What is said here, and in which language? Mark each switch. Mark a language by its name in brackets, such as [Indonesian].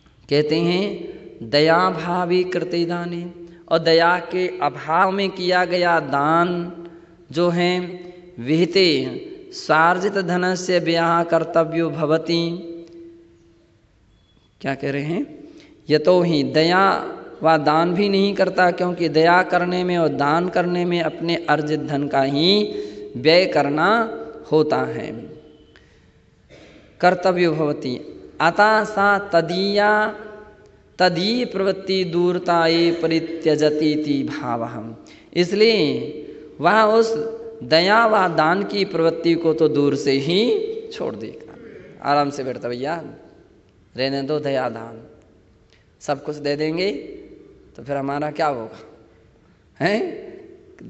[Hindi] कहते हैं [Sanskrit] दया भावी कृते दाने, [Hindi] और दया के अभाव में किया गया दान जो है [Sanskrit] विहिते स्वार्जित धनस्य व्ययः कर्तव्यो भवति। [Hindi] क्या कह रहे हैं? यतो ही दया व दान भी नहीं करता, क्योंकि दया करने में और दान करने में अपने अर्जित धन का ही व्यय करना होता है। [Sanskrit] कर्तव्यो भवति अतः सा तदीया तदीय प्रवृत्ति दूरताये परित्यजति इति भावः। [Hindi] इसलिए वह उस दया व दान की प्रवृत्ति को तो दूर से ही छोड़ देगा। आराम से बैठता भैया, रहने दो दया दान, सब कुछ दे देंगे तो फिर हमारा क्या होगा? हैं?